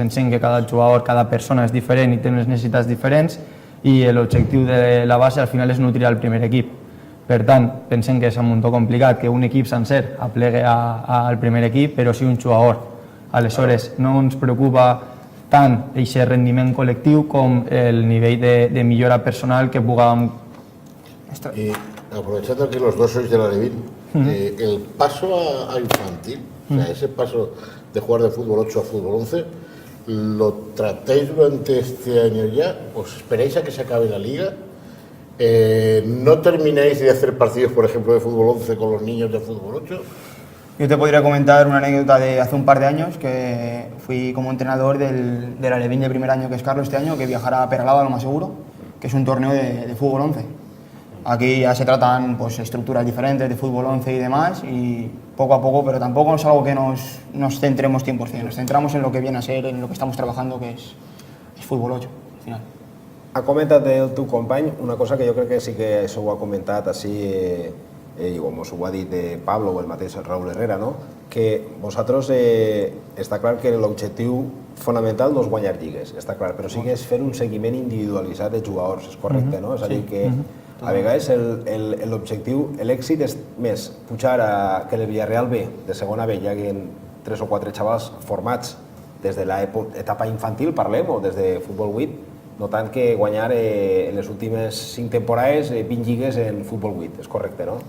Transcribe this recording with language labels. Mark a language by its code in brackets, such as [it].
[ca] Pensem que cada jugador, cada persona és diferent i té unes necessitats diferents i l'objectiu de la base al final és nutrir el primer equip. Per tant, pensem que és un muntó complicat que un equip sencer aplegui al primer equip, però sí un jugador. Aleshores, no ens preocupa tant aquest rendiment col·lectiu com el nivell de millora personal que puguem... [es] Y aprovechando que los dos sois de la Alevín, el paso a infantil, o sea, ese paso de jugar de fútbol 8 a fútbol 11, ¿lo tratáis durante este año ya? ¿Os esperáis a que se acabe la liga? ¿No termináis de hacer partidos, por ejemplo, de fútbol 11 con los niños de fútbol 8? Yo te podría comentar una anécdota de hace un par de años que fui como entrenador del Alevín de primer año, que es Carlos, este año, que viajará a Peralada, lo más seguro, que es un torneo de fútbol 11. Aquí ya se tratan pues, estructuras diferentes de fútbol 11 y demás, y poco a poco, pero tampoco es algo que nos centremos 100%, nos centramos en lo que viene a ser, en lo que estamos trabajando, que es fútbol 8, al final. [ca] Ha comentat el teu company una cosa que jo crec que sí que això ho ha comentat així, com us ho ha dit Pablo o el mateix Raúl Herrera, no? Que vosaltres està clar que l'objectiu fonamental no és guanyar lligues, està clar, però sí que és fer un seguiment individualitzat de jugadors, és correcte, no? És a dir, que a vegades l'objectiu, l'èxit és més pujar que el Villarreal B, de segona B, hi hagi 3 o 4 xavals formats des de l'etapa infantil, parlem, o des de futbol 8, no tant que guanyar en les últimes 5 temporades 20 lligues en futbol 8, és correcte, no?